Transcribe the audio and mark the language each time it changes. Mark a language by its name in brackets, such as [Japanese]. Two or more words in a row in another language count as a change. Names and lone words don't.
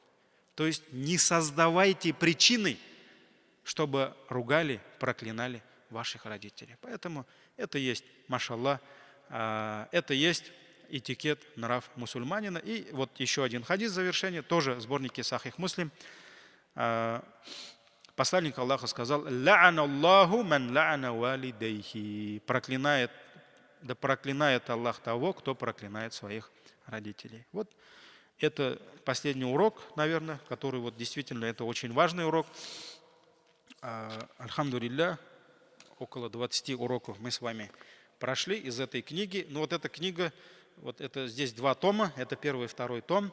[Russian] То есть не создавайте причины, чтобы ругали, проклинали ваших родителей. Поэтому это есть, машаллах, это есть этикет, нрав мусульманина. И вот еще один хадис в завершение, тоже в сборнике Сахих Муслим. Посланник Аллаха сказал: [Arabic] «لعن الله من لعن والديه». [Russian] Да проклинает Аллах того, кто проклинает своих родителей. Вот это последний урок, наверное, который вот действительно это очень важный урок. Альхамдулилля, около 20 уроков мы с вами прошли из этой книги. Но вот эта книга, вот это здесь 2 тома, это 1 и 2 том.